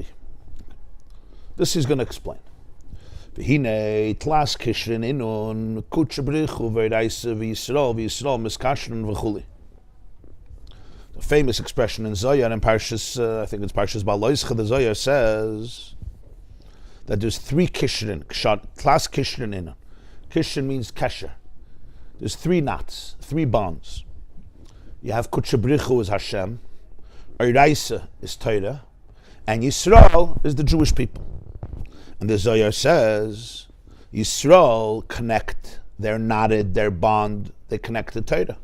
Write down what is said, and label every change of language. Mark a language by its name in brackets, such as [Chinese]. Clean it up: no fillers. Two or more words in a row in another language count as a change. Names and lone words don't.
[English] This he's going to explain. The famous expression in Zohar and Parshas, I think it's Parshas Bais, the Zohar says that there's three kishrin, [Aramaic] תלת קשרין אין. [English] Kishrin means kesher. There's three knots, three bonds. You have Kutchabrichu is Hashem, Oraisa is Torah, and Yisrael is the Jewish people. And the Zohar says, Yisrael connect, they're knotted, they're bond, they connect to Torah.